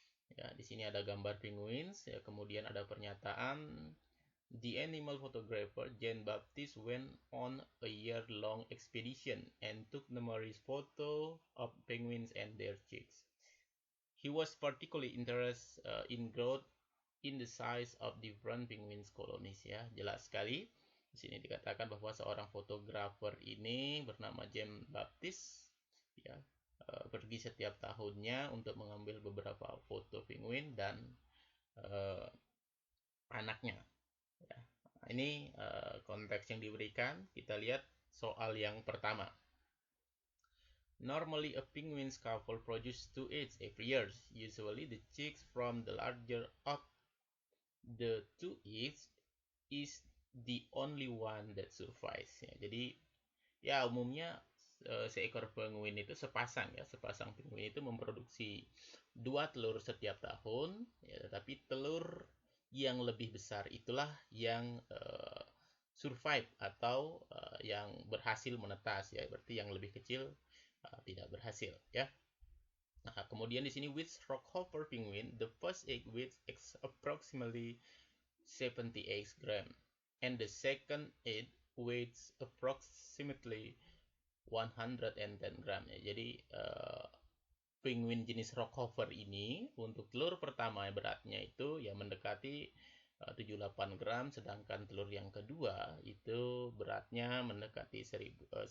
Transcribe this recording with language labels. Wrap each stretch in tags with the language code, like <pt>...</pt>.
<id>Ya, di sini ada gambar penguin, ya, kemudian ada pernyataan,</id> <en>the animal photographer Jean Baptiste went on a year-long expedition and took numerous photos of penguins and their chicks. He was particularly interested in growth in the size of different penguins colonies.</en> <id>Ya, jelas sekali. Di sini dikatakan bahwa seorang fotografer ini bernama Jean Baptiste, ya, pergi setiap tahunnya untuk mengambil beberapa foto penguin dan anaknya. Ya. Ini konteks yang diberikan. Kita lihat soal yang pertama.</id> <en>Normally, a penguin's couple produces two eggs every year. Usually, the chicks from the larger of the two eggs is the only one that survives.</en> <id>Ya, jadi, ya umumnya seekor penguin itu sepasang penguin itu memproduksi 2 telur setiap tahun, ya, tetapi telur yang lebih besar itulah yang survive atau yang berhasil menetas, ya, berarti yang lebih kecil tidak berhasil, ya. Nah, kemudian di sini</id> <en>with Rockhopper penguin, the first egg weighs approximately 78 gram and the second egg weighs approximately 110 gram, ya.</en> <id>Jadi penguin jenis Rockhopper ini untuk telur pertama beratnya itu ya mendekati 78 gram, sedangkan telur yang kedua itu beratnya mendekati 110.</id>